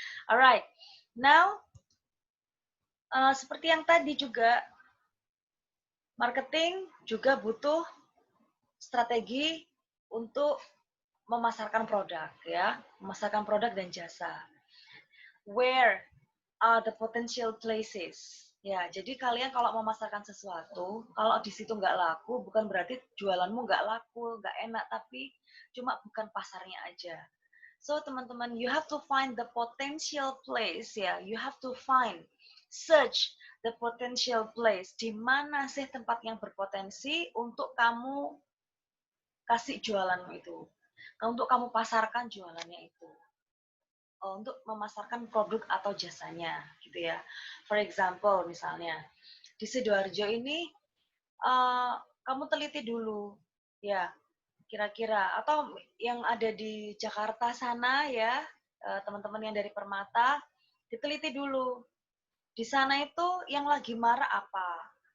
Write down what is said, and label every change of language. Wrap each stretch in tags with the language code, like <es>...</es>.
<en>Alright, now</en> <id>seperti yang tadi juga, marketing juga butuh strategi untuk memasarkan produk ya, memasarkan produk dan jasa.</id> <en>Where are the potential places?</en> <id>Ya, jadi kalian kalau memasarkan sesuatu, kalau di situ nggak laku, bukan berarti jualanmu nggak laku, nggak enak, tapi cuma bukan pasarnya aja.</id> <en>So</en> <id>teman-teman,</id> <en>you have to find the potential place ya, you have to find, search the potential place.</en> <id>Di mana sih tempat yang berpotensi untuk kamu kasih jualanmu itu, untuk kamu pasarkan jualannya itu, untuk memasarkan produk atau jasanya, gitu ya.</id> <en>For example,</en> <id>misalnya di Sidoarjo ini, kamu teliti dulu, ya, kira-kira, atau yang ada di Jakarta sana ya, teman-teman yang dari Permata, diteliti dulu. Di sana itu yang lagi marak apa?</id>